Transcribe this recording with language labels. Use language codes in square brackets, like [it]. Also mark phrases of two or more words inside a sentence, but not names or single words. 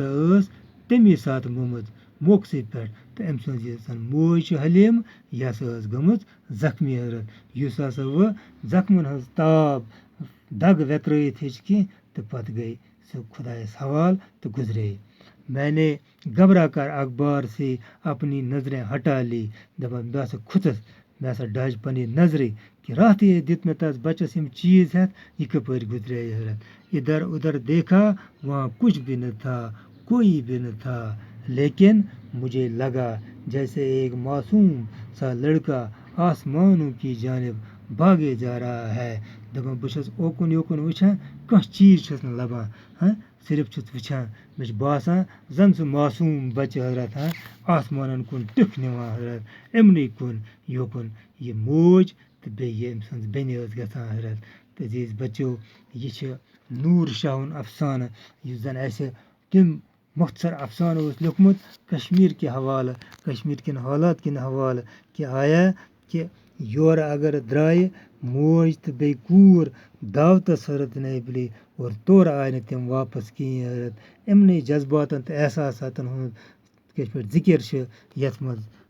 [ks] ٲس تَمی ساتہٕ گٔمٕژ موقسٕے پٮ۪ٹھ تہٕ أمۍ سٕنٛز یۄس زن موج چھِ حلیٖمہٕ یہِ ہسا ٲس گٔمٕژ زخمی حضرت یُس ہسا وۄنۍ زخمن ہٕنٛز تاب دگ ویترٲیِتھ ہیٚچ کینٛہہ تہٕ پتہٕ گٔے سُہ خۄدایس حوال تہٕ گُزرے میانے [ur] گھبرا کر اخبار سے اپنی نظریں ہٹا لی [ks] دَپان بہٕ ہسا کھوٗژُس مےٚ ہسا ڈج پنٕنۍ نظرٕے کہِ راتھٕے دِتۍ مےٚ تس بچس یِم چیٖز ہٮ۪تھ یہِ کپٲرۍ گُزرے حضرت [ur] ادھر ادھر دیکھا وہاں کچھ بھی نہ تھا کوئی بھی نہ تھا لیکن مجھے لگا جیسے ایک معصوم سا لڑکا آسمانوں کی جانب باگے جا رہا ہے [ks] دَپان بہٕ چھُس اوکُن یوکُن وٕچھان کانٛہہ چیٖز چھُس نہٕ لبان صرف چھُس وٕچھان مےٚ چھُ باسان زن سُہ معصوٗم بچہِ حضرت آسمانن کُن ٹِکھ نِوان حضرت اِمنٕے کُن یوکُن یہِ موج تہٕ بیٚیہِ ییٚمہِ سٕنٛز بیٚنہِ ٲس گژھان حضرت تہٕ عزیٖز بچو یہِ چھِ نوٗر شاہُن افسانہٕ یُس زن اَسہِ تِم مۄختصر افسانہٕ اوس لیوکھمُت کشمیٖر کہِ حوالہٕ کشمیٖر کٮ۪ن حالات کٮ۪ن حوالہٕ کہِ آیا کہِ یورٕ اگر درٛایہِ موج تہٕ بیٚیہِ کوٗر دعوتس حضرت نبیلی اور تورٕ آے نہٕ تِم واپس کِہیٖنۍ حضرت یِمنٕے جذباتن تہٕ احساساتن ہُنٛد کِتھ پٲٹھۍ ذِکِر چھِ یَتھ منٛز